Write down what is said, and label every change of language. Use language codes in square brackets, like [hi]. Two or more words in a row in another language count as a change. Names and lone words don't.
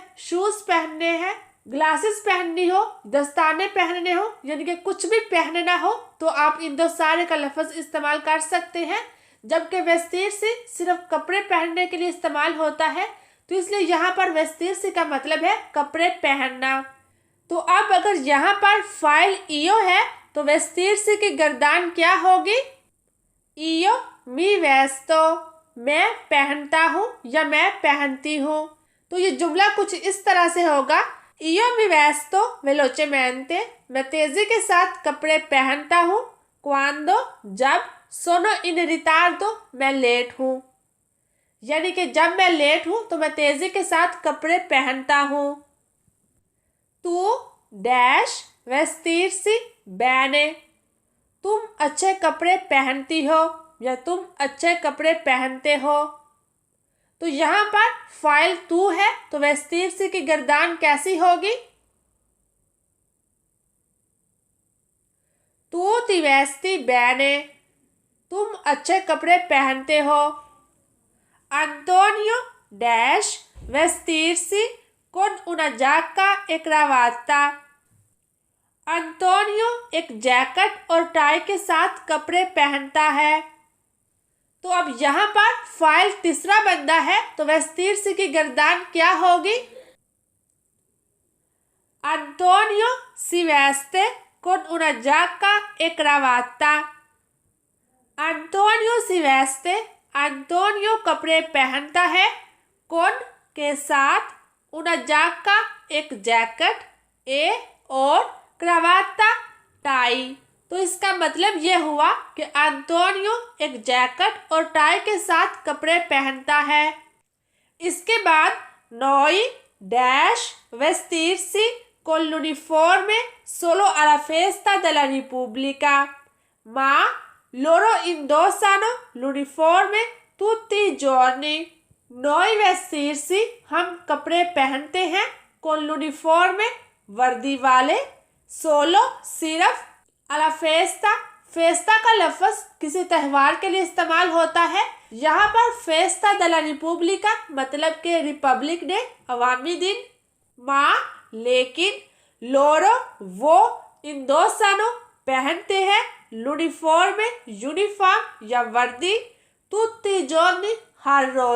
[hi] शूज़ पहनने हैं, ग्लासेस पहननी हो, दस्ताने पहनने हो, यानी कि कुछ भी पहनना हो तो आप इन दो सारे का लफ्ज़ इस्तेमाल कर सकते हैं। जबकि vestirsi सिर्फ कपड़े पहनने के लिए इस्तेमाल होता है, तो इसलिए यहाँ पर vestirsi का मतलब है कपड़े पहनना। तो अब अगर यहाँ पर फाइल io है तो vestirsi की गर्दान क्या होगी? [it] io mi vesto, [hi] मैं पहनता हूँ या मैं पहनती हूँ। तो ये जुमला कुछ इस तरह से होगा, [it] io mi vesto velocemente, [hi] मैं तेजी के साथ कपड़े पहनता हूँ, quando जब, [it] sono in ritardo [hi] मैं लेट हूँ, यानी कि जब मैं लेट हूँ तो मैं तेजी के साथ कपड़े पहनता हूँ। [it] तू डैश vestirsi bene, [hi] तुम अच्छे कपड़े पहनती हो या तुम अच्छे कपड़े पहनते हो। तो यहाँ पर फाइल तू है तो vestirsi की गर्दान कैसी होगी? [it] तू ti vesti bene, [hi] तुम अच्छे कपड़े पहनते हो। Antonio डैश [it] vestirsi con una giacca e cravatta, [hi] अंतोनियो एक जैकेट और टाई के साथ कपड़े पहनता है। तो अब यहाँ पर फाइल तीसरा बंदा है तो vestirsi की गर्दान क्या होगी? [it] Antonio si veste con una giacca e cravatta, अंतोनियो si veste, [hi] अंतोनियो कपड़े पहनता है, [it] con [hi] के साथ, [it] una giacca [hi] एक जैकेट, ए और क्रावाता टाई। तो इसका मतलब यह हुआ कि अंतोनियो एक जैकेट और टाई के साथ कपड़े पहनता है। इसके बाद [it] नोई डैश vestirsi con l'uniforme solo alla festa della Repubblica, ma loro indossano l'uniforme tutti i giorni। noi vestirsi [hi] हम कपड़े पहनते हैं, [it] con l'uniforme [hi] वर्दी वाले, सोलो सिर्फ, [it] alla festa, [hi] फेस्ता का लफ्ज़ किसी त्यौहार के लिए इस्तेमाल होता है। यहाँ पर फेस्ता दला रिपब्लिका मतलब के रिपब्लिक डे, अवामी दिन। माँ लेकिन, लोरो वो, इंदोसानो पहनते हैं, लूनिफॉर्म यूनिफॉर्म या वर्दी, [it] tutti giorni [hi] हर रोज।